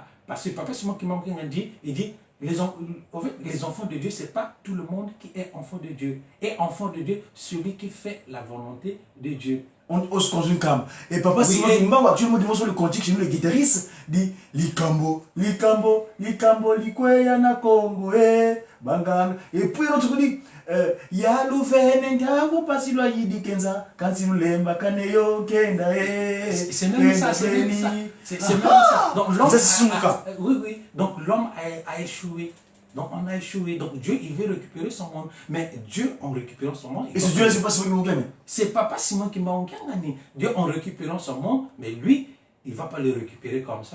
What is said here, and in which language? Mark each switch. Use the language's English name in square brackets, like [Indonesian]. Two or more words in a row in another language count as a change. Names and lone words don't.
[French] Parce que Papa Simon qui manque un dit, il dit les enfants de Dieu, ce n'est pas tout le monde qui est enfant de Dieu. Et enfant de Dieu, celui qui fait la volonté de Dieu. On se conjugue comme. Et Papa Simon Kimbankenga, actuellement, sur le cantique chez nous, le guitariste dit Likambo, Likambo, Likambo, [Lingala] Likweya na Congo, Banganga. [French] Et puis l'autre dit Ya Louvene, Ndiago, [Kongo] Pasilo Yidi Kenza, Kansilu Lemba, Kaneyo, Kenda, [French] c'est même ça, c'est même ça. C'est même ça. Donc l'homme a échoué. Donc on a échoué. Donc Dieu, il veut récupérer son monde. Mais Dieu, en récupérant son monde... Et ce Dieu-là, c'est pas Simon Kimbankenga. C'est pas Simon Kimbankenga. Dieu, en récupérant son monde, mais lui, il ne va pas le récupérer comme ça.